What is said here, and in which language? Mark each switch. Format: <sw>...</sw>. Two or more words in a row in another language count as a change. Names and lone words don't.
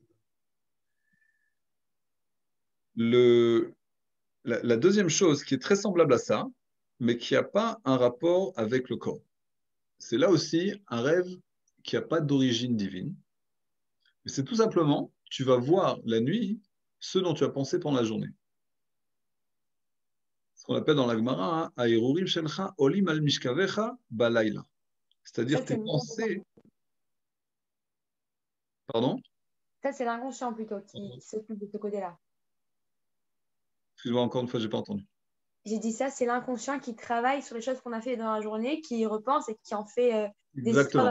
<fr>La deuxième chose qui est très semblable à ça, mais qui n'a pas un rapport avec le corps, c'est là aussi un rêve qui n'a pas d'origine divine. Mais c'est tout simplement, tu vas voir la nuit ce dont tu as pensé pendant la journée. Ce qu'on appelle dans la Gemara,</fr> <he>הרהורים שלך עולים על משכבך בלילה.</he> <fr>C'est-à-dire tes pensées. Pardon? Ça, c'est l'inconscient plutôt qui s'occupe de ce côté-là. Excuse-moi, encore une fois, je n'ai pas entendu. J'ai dit ça, c'est l'inconscient qui travaille sur les choses qu'on a fait dans la journée, qui y repense et qui en fait des histoires.</fr>